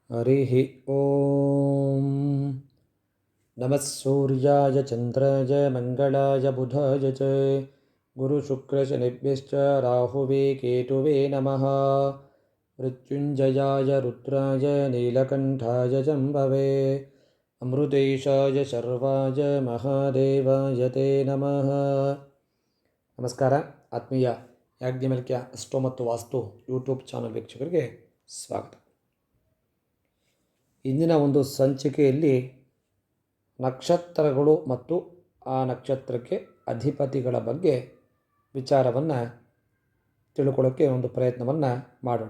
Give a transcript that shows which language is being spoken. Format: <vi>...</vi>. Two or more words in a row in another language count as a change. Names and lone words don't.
<sa>ಹರಿಃ ಓಂ ನಮಃ ಸೂರ್ಯಾಯ ಚಂದ್ರಾಯ ಮಂಗಳಾಯ ಬುಧಾಯ ಚ ಗುರುಶುಕ್ರಶನಿಭ್ಯಶ್ಚ ರಾಹುವೇ ಕೇತುವೇ ನಮಃ ಮೃತ್ಯುಂಜಯಾಯ ರುದ್ರಾಯ ನೀಲಕಂಠಾಯ ಜಂಬವೇ ಅಮೃತೇಶಾಯ ಶರ್ವಾಯ ಮಹಾದೇವಾಯ ತೇ ನಮಃ.</sa> <kn>ನಮಸ್ಕಾರ. ಆತ್ಮೀಯ ಯಾಜ್ಞವಲ್ಕ್ಯ ಅಸ್ಟ್ರೋ ಮತ್ತು ವಾಸ್ತು</kn> <en>YouTube channel</en> <kn>ವೀಕ್ಷಕರಿಗೆ ಸ್ವಾಗತ. ಇಂದಿನ ಒಂದು ಸಂಚಿಕೆಯಲ್ಲಿ ನಕ್ಷತ್ರಗಳು ಮತ್ತು ಆ ನಕ್ಷತ್ರಕ್ಕೆ ಅಧಿಪತಿಗಳ ಬಗ್ಗೆ ವಿಚಾರವನ್ನು ತಿಳ್ಕೊಳ್ಳೋಕ್ಕೆ ಒಂದು ಪ್ರಯತ್ನವನ್ನು ಮಾಡೋಣ.</kn>